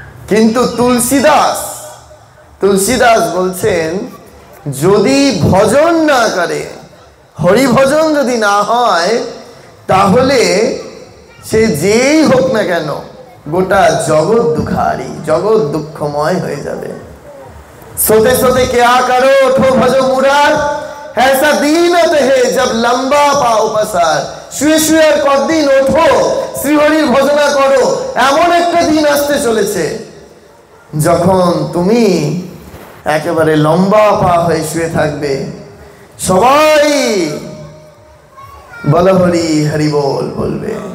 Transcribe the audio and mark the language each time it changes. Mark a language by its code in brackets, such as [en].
[bn] কিন্তু তুলসীদাস বলছেন যদি ভজন না করে, হরি ভজন যদি না হয় তাহলে সে যেই হোক না কেন গোটা জগৎ দুঃখারি, জগৎ দুঃখময় হয়ে যাবে। [hi] सोते सोते क्या करो उठो भजो मुरार ऐसा दीनत है जब लंबा पाओ पसार। [bn] শুয়ে শুয়ে আর কতদিন ওঠো শ্রীহরির ভজনা করো, এমন একটা দিন আসতে চলেছে যখন তুমি একেবারে লম্বা পা হয়ে শুয়ে থাকবে, সবাই বলো হরি হরি বল বলবে।